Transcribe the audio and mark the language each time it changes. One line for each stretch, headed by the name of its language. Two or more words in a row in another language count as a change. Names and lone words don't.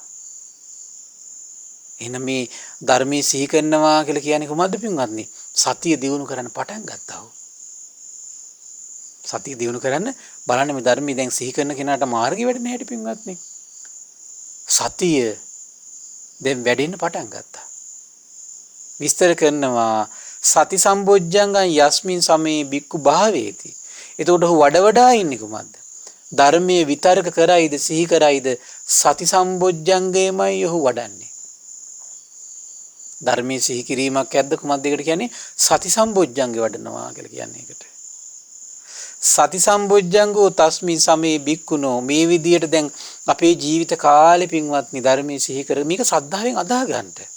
Sinhala: එහෙනම් මේ ධර්මයේ සිහි කරනවා කියලා කියන්නේ කොහොමද පින්වත්නි? සතිය දියුණු කරන්න පටන් ගත්තා. සතිය දියුණු කරන්න බලන්න මේ ධර්මයේ දැන් සිහි කරන කෙනාට මාර්ගය වැඩෙන හැටි පින්වත්නි. සතිය දැන් වැඩෙන්න පටන් ගත්තා. විස්තර කරනවා
Pali: සති සම්බොජ්ජංගං යස්මින් සමේ බික්කු භාවේති.
Sinhala: එතකොට ඔහු වඩා ඉන්නේ කොහමද? ධර්මයේ විතරක කරයිද, සිහි කරයිද, සති සම්බොජ්ජංගයමයි ඔහු වඩන්නේ. ධර්මයේ සිහි කිරීමක් ඇද්ද කොහොමද ඒකට කියන්නේ? සති සම්බොජ්ජංගේ වඩනවා කියලා කියන්නේ ඒකට.
Pali: සති සම්බොජ්ජංගෝ තස්මි සමේ බික්කුණෝ
Sinhala: මේ විදියට දැන් අපේ ජීවිත කාලේ පින්වත්නි ධර්මයේ සිහි කර මේක ශ්‍රද්ධාවෙන් අදාහ ගන්නට.